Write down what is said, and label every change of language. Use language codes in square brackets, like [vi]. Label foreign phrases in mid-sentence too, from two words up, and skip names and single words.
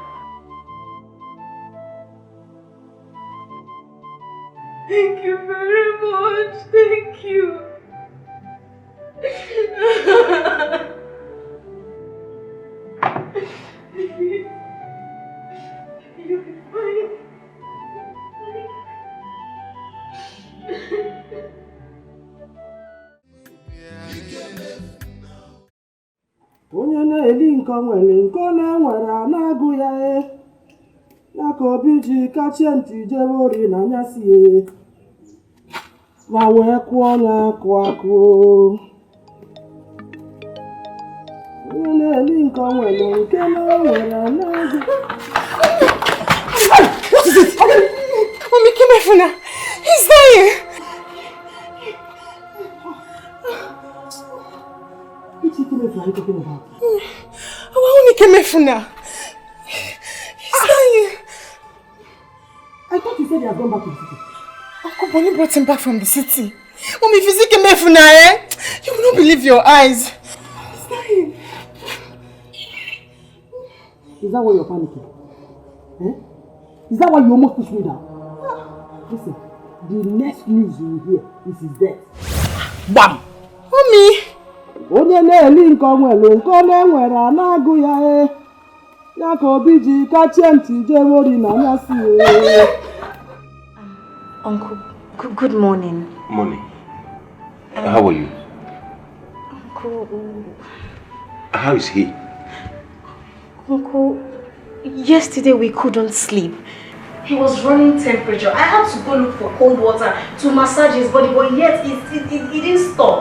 [en] Thank you very much. Thank you. You'll be fine. [ig] Onye na-eli nke nwere nke ọ na-enwere a na-agụ ya ya ka obi ji kachie ntị jebe ori n'anyasị ma wee kụọ ya akụ akụ. Onye na-eli nke nwere nke na-enwere a na-agụ. [en] What is it? Mommy, come here now. He's dying. Which Ikemefuna are you talking about? Only Ikemefuna. He's dying. I thought you said he has gone back to the city. Uncle Bonnie brought him back from the city. Mommy, if you see Ikemefuna, you will not believe your eyes. He's dying. Is that why you're panicking? Is that why you almost pushed me down? Listen, the next news you will hear is his death. Bam! Mommy! [ig] Onye na-eli nke nwere nke ọ na-enwere a na-agụ ya ya ka obi ji kachie ntị jebe ori n'anyasị. [en] Uncle, good morning. Morning. How are you? Uncle... How is he? Uncle, yesterday we couldn't sleep. He was running temperature. I had to go look for cold water to massage his body, but yet it didn't stop.